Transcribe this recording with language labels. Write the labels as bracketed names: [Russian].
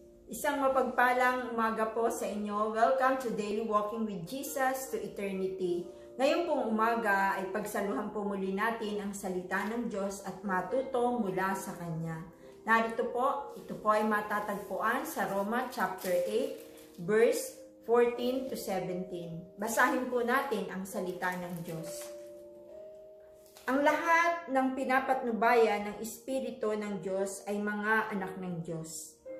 [Filipino] Isang mapagpalang umaga po sa inyo. [English] Welcome to Daily Walking with Jesus to Eternity. [Filipino] Ngayon pong umaga ay pagsaluhan po muli natin ang salita ng Diyos at matuto mula sa Kanya. Narito po, ito po ay matatagpuan sa Roma chapter 8, verse 14 to 17. Basahin po natin ang salita ng Diyos. Ang lahat ng pinapatnubayan ng Espiritu ng Diyos ay mga anak ng Diyos.